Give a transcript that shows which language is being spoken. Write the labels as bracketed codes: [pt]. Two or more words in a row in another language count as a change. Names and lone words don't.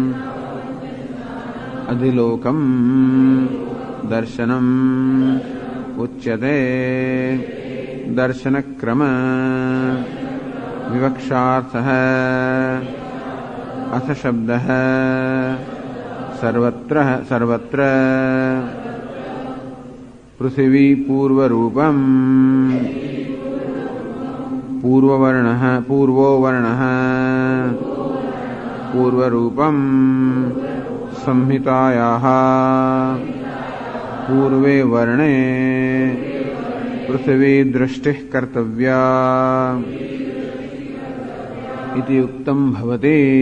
[sa] અધિલોકમ દર્શનમ ઉચ્યતે દર્શનક્રમ વિવક્ષાર્થઃ અથ શબ્દઃ સર્વત્ર पृथिवी पूर्वरूपम् पूर्वो वर्णः पूर्वरूपम् संहितायाः पूर्वे वर्णे पृथिवी दृष्टिः कर्तव्या इति उक्तम् भवति.